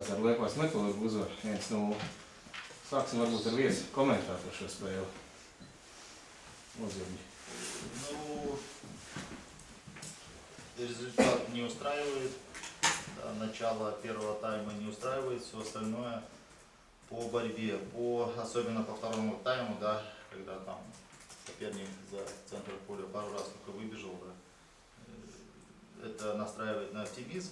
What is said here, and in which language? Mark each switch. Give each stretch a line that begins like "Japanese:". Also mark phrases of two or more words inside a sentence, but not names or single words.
Latvian: Ar Liepājas Metalurgu uzvar 1-0. Sāksim varbūt ar viesu komentāru par šo spēli.
Russian: Озерни. Ну, результат не устраивает. Да, начало первого тайма не устраивает, все остальное по борьбе, особенно по второму тайму, да, когда там соперник за центр поля пару раз только выбежал, да, это настраивает на оптимизм.